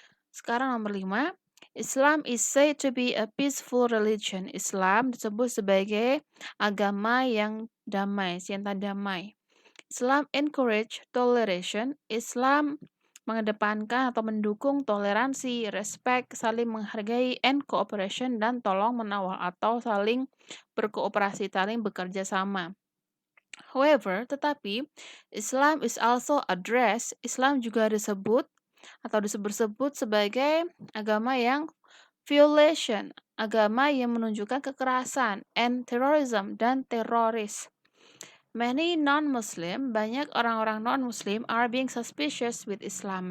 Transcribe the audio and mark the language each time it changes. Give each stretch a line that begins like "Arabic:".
Indonesian: Sekarang nomor 5,
English: Islam is said to be a peaceful religion.
Indonesian: Islam disebut sebagai agama yang damai, cinta damai.
English: Islam encourage toleration.
Indonesian: Islam mengedepankan atau mendukung toleransi, respect, saling menghargai,
English: and cooperation,
Indonesian: dan tolong menolong atau saling berkooperasi, saling bekerja sama.
English: However,
Indonesian: tetapi
English: Islam is also addressed.
Indonesian: Islam juga disebut atau disebut-sebut sebagai agama yang violation, agama yang menunjukkan kekerasan,
English: and terrorism,
Indonesian: dan teroris.
English: Many non-Muslim,
Indonesian: banyak orang-orang non-Muslim
English: are being suspicious with Islam.